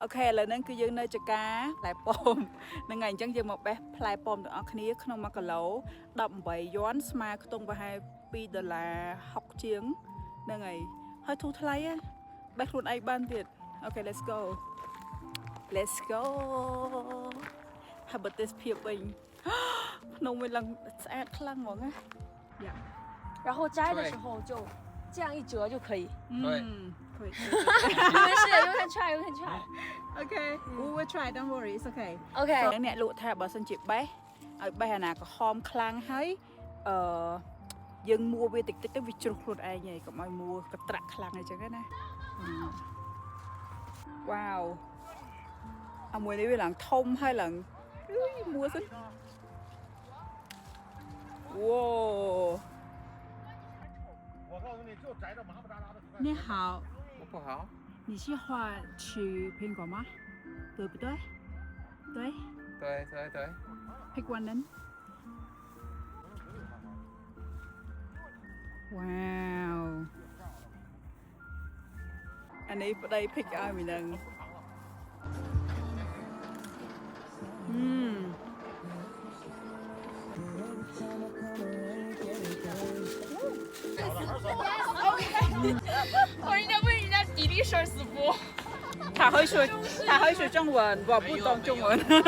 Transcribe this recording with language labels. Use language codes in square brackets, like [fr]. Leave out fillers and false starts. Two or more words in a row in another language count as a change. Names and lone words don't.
[km] អូខេឥឡូវហ្នឹងគឺយើងនៅចកាផ្លែប៉ោមហ្នឹងហើយអញ្ចឹងយើងមកបេះផ្លែប៉ោមទាំងអស់គ្នាក្នុង1គីឡូ18យួនស្មើខ្ទង់ប្រហែល$2.60ជាងហ្នឹងហើយធូរថ្លៃហ៎បេះខ្លួនឯងបានទៀតអូខេ [en] let's go [km] ហើយបើទេសភាពវិញភ្នំវិញឡើងស្អាតខ្លាំងហ្មងណាយ៉ា [zh] 然后摘的时候就这样一折就可以。可以没事 [en] ，you can try, you can try. Okay we will try don't worry it's okay OK。 [km] អ្នកលក់ថាបើសិនជាបេះឲ្យបេះអាណាក្រហមខ្លាំងហើយយើងមួវាតិចតិចទៅវាជ្រុះខ្លួនឯងហើយកុំឲ្យមួកត្រាក់ខ្លាំងអញ្ចឹងណាវ៉ាវអាមួយនេះវាឡើងធំហើយឡើងមួសិនវ៉ូ你好 [zh] 我不好。你喜欢吃苹果吗对不对对对。 [en] Pick one then. Wow. [km] អានេះប្តី pick ឲ្យមីនឹង [zh] 我应该问人家比例声死不？他会说中文我不懂中文